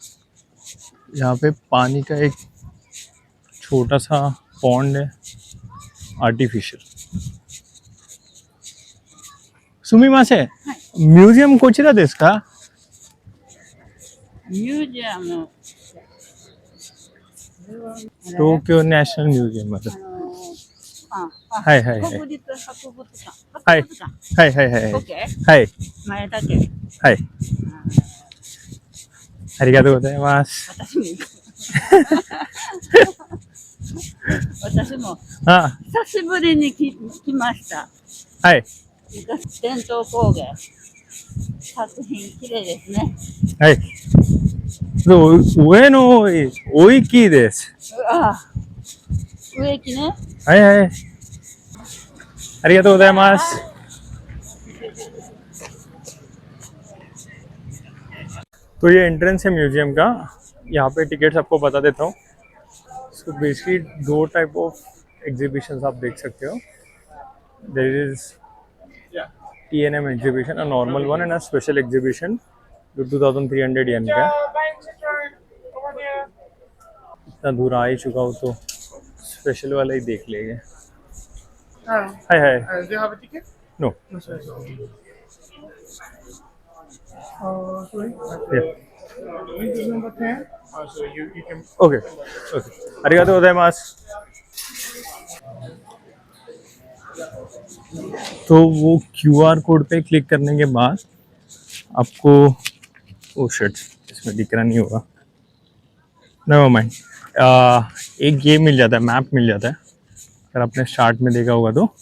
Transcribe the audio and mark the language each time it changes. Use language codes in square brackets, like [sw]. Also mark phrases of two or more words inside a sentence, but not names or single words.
[hi] यहाँ पे पानी का एक छोटा सा पॉन्ड है, आर्टिफिशियल। [ja] すみません ミュージアム こちら です か म्यूजियम [hi] टोक्यो नेशनल म्यूजियम मतलब। [ja] あ、はいはいはい国立博物館。はい博物館。はいはいはいオッケー。はい前田家。はいありがとうございます。私も行く。私もあ久しぶりに来ました。はい伝統工芸。作品綺麗ですね。はいそう上の大きいです。あ、植木ね。はいはいありがとうございます。 [hi] तो ये एंट्रेंस है म्यूजियम का। यहाँ पे टिकट्स आपको बता देता हूँ। [en] so basically [hi] 2 [en] type of exhibitions [hi] आप देख सकते हो। [en] there is TNM exhibition, a normal one and a special exhibition [hi] जो 2300 येन का है। इतना दूर आ ही चुका हूँ तो स्पेशल वाला ही देख लेंगे। [ja] はい はい [en] Do you have a ticket? नो No, sorry. Sorry. Yeah. This is number 10. So you can. okay okay ありがとうございます。 [hi] तो वो [en] QR code [hi] पे क्लिक करने के बाद आपको, [en] oh shit, [hi] इसमें दिख रहा नहीं होगा, [en] never mind, [hi] एक ये मिल जाता है, मैप मिल जाता है, अगर आपने स्टार्ट में देखा होगा तो।